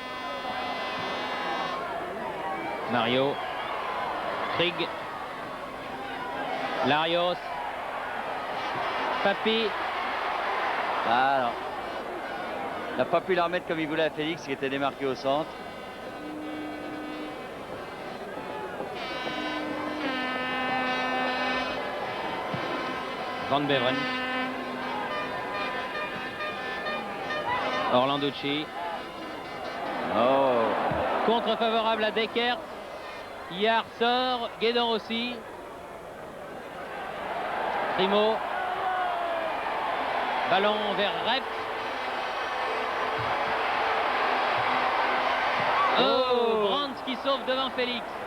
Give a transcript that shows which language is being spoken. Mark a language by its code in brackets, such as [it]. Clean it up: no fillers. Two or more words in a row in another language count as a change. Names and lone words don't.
[fr] Mario. Krieg. Larios. Papy. Ah non. Il n'a pas pu la remettre comme il voulait à Félix, qui était démarqué au centre. Van Beveren. Orlanducci. Oh. Contre favorable à Dekert. Yard sort. Guédon aussi. Primo. Ballon vers Rep. Oh, Brandt qui sauve devant Félix.